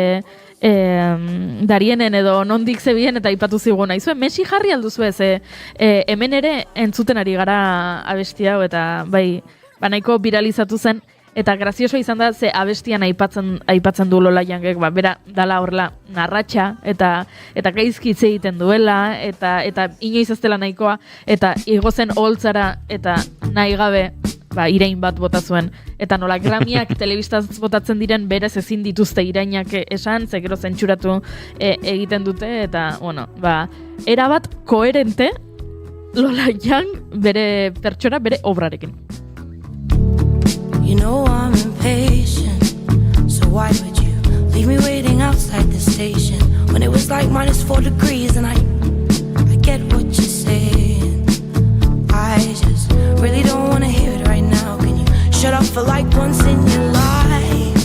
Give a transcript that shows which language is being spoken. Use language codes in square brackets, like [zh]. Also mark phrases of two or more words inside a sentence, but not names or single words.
[eu] darienen edo nondik zebien eta ipatu zigun naizue, Messi jarri alduzu ez, hemen ere entzuten ari gara abestia hau eta bai, nahiko viralizatu zen, eta grazioso izan da ze abestian aipatzen du Lola Youngek, bera dala horrela narratxa eta gaizki hitz egiten duela eta inoiz ez dela nahikoa eta igo zen oholtzara eta nahi gabe irain bat bota zuen. Eta nola Grammyak telebistaz botatzen diren berez ezin dituzte irainak esan, ze gero zentsuratu egiten dute, eta, bueno, erabat koherente Lola Young bere pertsona, bere obrarekin. [en] You know I'm impatient, so why would you leave me waiting outside the station when it was like -4 degrees and I get what you're saying. I just really don't want to hear it right now. Can you shut up for like once in your life?